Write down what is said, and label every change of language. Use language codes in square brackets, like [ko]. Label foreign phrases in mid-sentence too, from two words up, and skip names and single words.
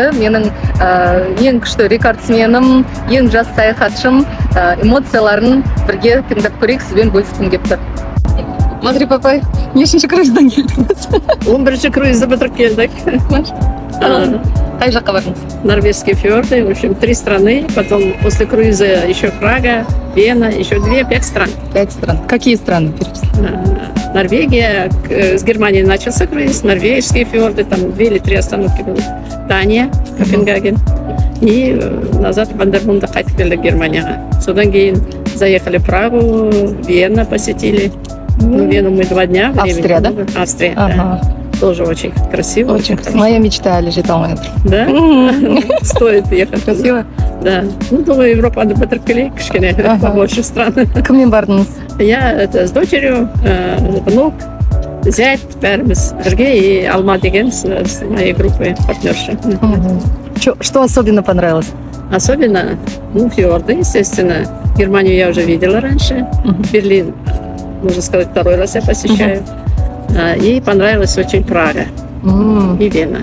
[kk] Менің ең күшті рекордсменім, ең жас саяхатшым, эмоцияларын бірге тыңдап көрейік, сізбен бөліскім келіп тұр. Мағрипа апай, нешінші круиздан келдіңіз? 11-ші круизді бітіріп келдік. Қай жаққа бардыңыз? [ru] Норвежские фьорды, в общем, 3 страны. Потом после круиза еще Прага, Вена, еще 5 стран. 5 стран. Какие страны? Норвегия, с Германии начался круиз, норвежские фьорды, там 2 или 3 остановки было. [kk] Дания, Копенгаген. [ru] И назад [kk] Вандермунда қайтып келдік Германияға. Содан кейін [ru] заехали в Прагу, Вена посетили. Ну, Вену мы 2 дня. Австрия, да? Австрия, ага. Да. Тоже очень красиво. Очень красиво. Моя мечта лежит там. Да? Стоит ехать. Красиво? Да. Ну, думаю, Европа надо [kk] бітіріп кішкене, [ru] побольше стран. [kk] Кіммен бардыңыз? [ru] Я с дочерью, внук, зять, [kk] бәріміз бірге, [ru] и Алма деген с моей группой партнерши. Что особенно понравилось? Особенно, фьорды, естественно. Германию я уже видела раньше. Берлин, можно сказать, 2-й раз я посещаю. И понравилась очень Прага и Вена.